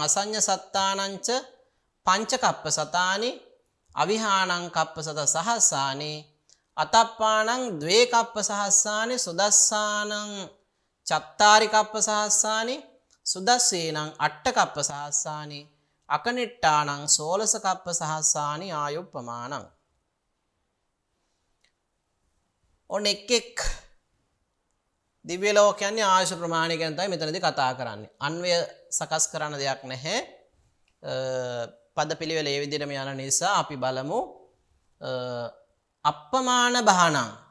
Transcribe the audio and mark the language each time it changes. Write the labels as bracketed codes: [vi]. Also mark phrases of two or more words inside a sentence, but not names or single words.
[pi] අසඤ්ඤ සත්තානං ච පංච කප්ප සතානි අවිහාණං කප්ප සත සහස්සානි අතප්පාණං ද්වේ කප්ප සහස්සානි සුදස්සානං චත්තාරි කප්ප සහස්සානි සුදස්සේනං අට්ඨ කප්ප සහස්සානි අකනිට්ඨානං සෝලස කප්ප සහස්සානි ආයුප්පමානං. [si] ඔන්න එක් දිව්‍ය ලෝකයන්ගේ ආයුෂ ප්‍රමාණය ගැන තමයි මෙතනදී කතා කරන්නේ. අන්වය සකස් කරන්න දෙයක් නැහැ. පද පිළිවෙල ඒ විදිහටම යන නිසා අපි බලමු [pi] අප්පමාන භාණං.